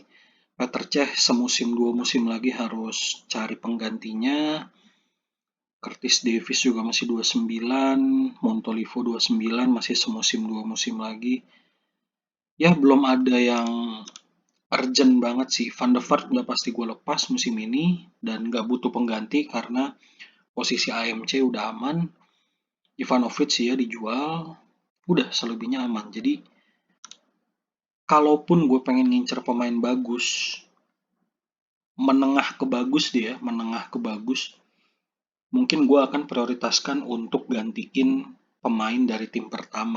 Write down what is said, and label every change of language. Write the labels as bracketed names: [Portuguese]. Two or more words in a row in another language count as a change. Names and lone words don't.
[Indonesian] Petr Cech semusim 2 musim lagi harus cari penggantinya. Curtis Davies juga masih 29, Montolivo 29, masih semusim 2 musim lagi. Ya belum ada yang urgent banget sih. Van de Vaart udah pasti gue lepas musim ini dan gak butuh pengganti karena posisi AMC udah aman. Ivanovic sih ya dijual, udah selebihnya aman. Jadi kalaupun gue pengen ngincer pemain bagus, menengah ke bagus deh ya, menengah ke bagus, mungkin gue akan prioritaskan untuk gantiin pemain dari tim pertama.